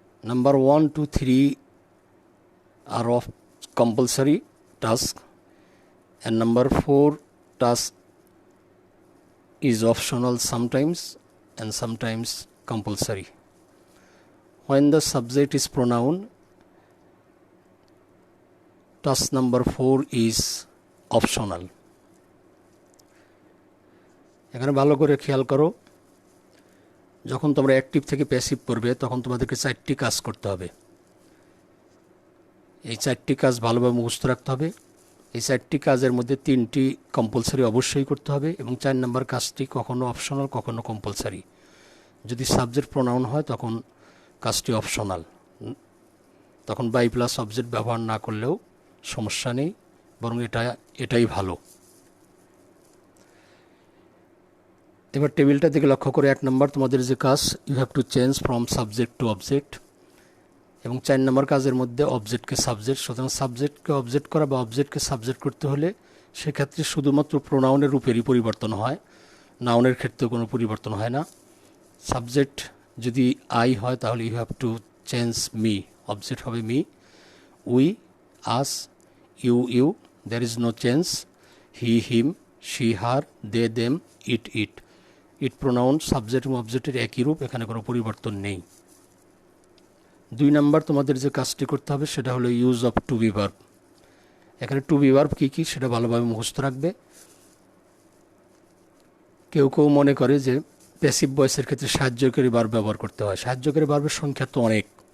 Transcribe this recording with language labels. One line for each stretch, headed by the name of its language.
English: Number 1, 2, 3 are of compulsory task and number 4 task is optional sometimes and sometimes compulsory. When the subject is pronoun, task number 4 is optional.
Bangla: এখানে ভালো করে খেয়াল করো, যখন তোমরা active থেকে প্যাসিভ করবে তখন তোমাদেরকে 4টি কাজ করতে হবে। এই 4টি কাজ ভালোভাবে মুখস্থ রাখতে হবে। এই 4টি কাজের মধ্যে 3টি কম্পালসারি অবশ্যই করতে হবে এবং 4 নম্বর কাজটি কখনো অপশনাল কখনো কম্পালসারি। যদি সাবজেক্ট প্রোনাউন হয় তখন কাজটি অপশনাল, তখন বাই প্লাস অবজেক্ট ব্যবহার না করলেও সমস্যা নেই, বরং এটাই ভালো। এবার টেবিলটা দিকে লক্ষ্য করে 1 নম্বর তোমাদের যে কাজ,
English: you have to change from subject to object
Bangla: এবং 4 নম্বর কাজের মধ্যে অবজেক্টকে সাবজেক্ট। সুতরাং সাবজেক্টকে অবজেক্ট করা বা অবজেক্টকে সাবজেক্ট করতে হলে সেক্ষেত্রে শুধুমাত্র প্রোনাউনের রূপেরই পরিবর্তন হয়, নাউনের ক্ষেত্রে কোনো পরিবর্তন হয় না। সাবজেক্ট যদি আই হয় তাহলে
English: you have to change me,
Bangla: object হবে me.
English: We, us, you, there is no change. He, him, she, her, they, them, it.
Bangla: It pronoun subject এবং অবজেক্টের একই রূপ, এখানে কোনো পরিবর্তন নেই। 2 নম্বর তোমাদের যে কাজটি করতে হবে সেটা হলো use of two be verb. এখানে টু বি ভার্ব কী কী সেটা ভালোভাবে মুখস্থ রাখবে। কেউ মনে করে যে প্যাসিভ ভয়েসের ক্ষেত্রে সাহায্যকারী ভার্ব ব্যবহার করতে হয়। সাহায্যকারী ভার্বের সংখ্যা তো অনেক,